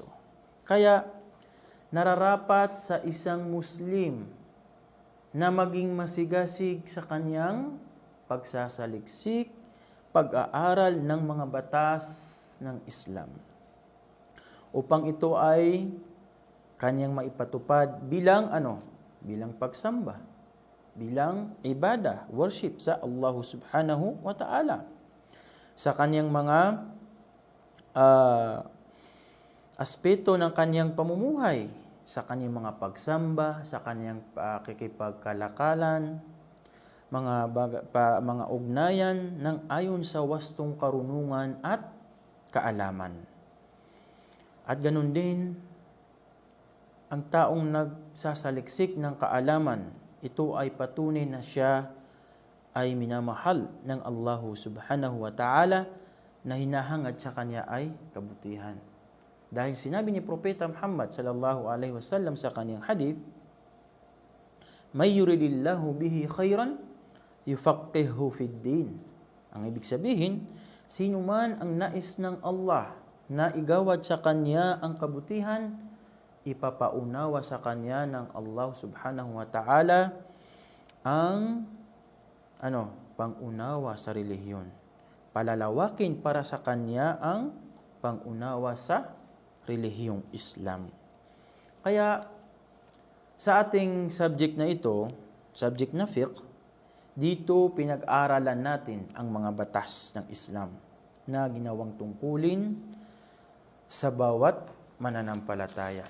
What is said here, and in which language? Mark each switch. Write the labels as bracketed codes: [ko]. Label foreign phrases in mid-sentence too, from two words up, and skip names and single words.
[tl] Kaya nararapat sa isang Muslim na maging masigasig sa kanyang pagsasaliksik, pag-aaral ng mga batas ng Islam, upang ito ay kanyang maipatupad bilang bilang pagsamba, bilang ibada, worship sa Allah [ar] سبحانه وتعالى, [tl] sa kanyang mga aspeto ng kanyang pamumuhay, sa kanyang mga pagsamba, sa kanyang pakikipagkalakalan, mga ugnayan ng ayon sa wastong karunungan at kaalaman. At ganun din, ang taong nagsasaliksik ng kaalaman, ito ay patunay na siya ay minamahal ng Allah [ar] سبحانه وتعالى, [tl] na hinahangad sa kanya ay kabutihan. Dahil sinabi ni Propeta Muhammad [ar] صلى الله عليه وسلم [tl] sa kanyang hadith, [ar] "من يرد الله به خيرا يفقهه في الدين." [tl] Ang ibig sabihin, sino man ang nais ng Allah na igawad sa kanya ang kabutihan, ipapaunawa sa kanya ng Allah [ar] سبحانه وتعالى [tl] ang pangunawa sa relihiyon. Palalawakin para sa kanya ang pangunawa sa relihiyong Islam. Kaya sa ating subject na ito, subject na fiqh, dito pinag-aralan natin ang mga batas ng Islam na ginawang tungkulin sa bawat mananampalataya.